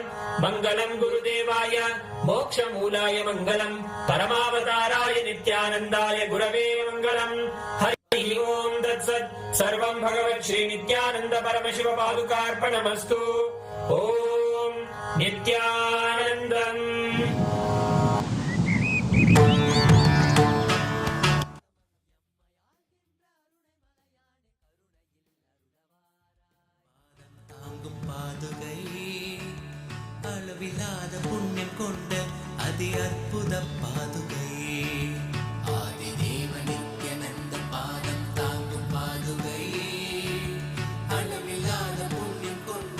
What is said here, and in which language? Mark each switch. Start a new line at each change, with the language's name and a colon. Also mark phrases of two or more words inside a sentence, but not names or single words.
Sanskrit: मङ्गलम् गुरुदेवाय मोक्षमूलाय मङ्गलम् परमावताराय नित्यानन्दाय गुरवे मङ्गलम् हरि ओम् तत्सत् सर्वम् भगवत् श्री नित्यानन्द परमशिव पादुकार्पणमस्तु ओम् नित्यानन्दम्
Tamil: தாங்கும் பாதுகை அளவில்லாத புண்ணியம் கொண்ட அதி அற்புத பாதுகை ஆதி தேவ நித்யானந்த பாதம் தாங்கும் பாதுகை அளவில்லாத புண்ணியம் கொண்ட